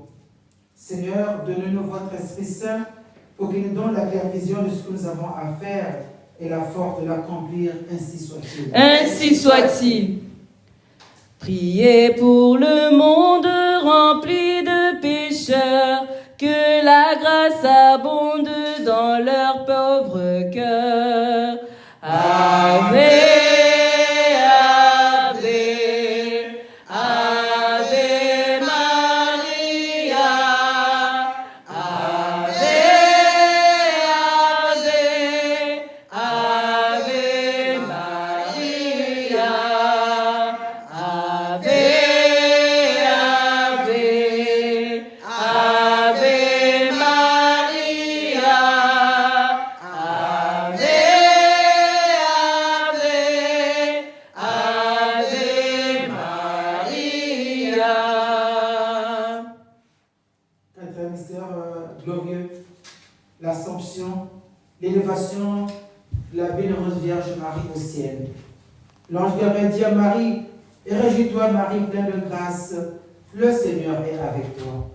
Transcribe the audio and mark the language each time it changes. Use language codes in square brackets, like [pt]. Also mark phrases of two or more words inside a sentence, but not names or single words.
[fr] Seigneur, donnez-nous votre Esprit Saint pour qu'il nous donne la claire vision de ce que nous avons à faire et la force de l'accomplir, ainsi soit-il. Ainsi soit-il. Priez pour le monde rempli de pécheurs, que la grâce abonde dans leur pauvre cœur. [la] Ave, Ave, Ave Maria, Ave, Ave, Ave Maria, Ave, Ave, Ave Maria, Ave, Ave, Ave Maria. [fr] Quatrième mystère glorieux, l'Assomption, l'élévation de la bienheureuse Vierge Marie au ciel. L'ange Gabriel dit à Marie, et réjouis-toi Marie, pleine de grâce, Le Seigneur est avec toi.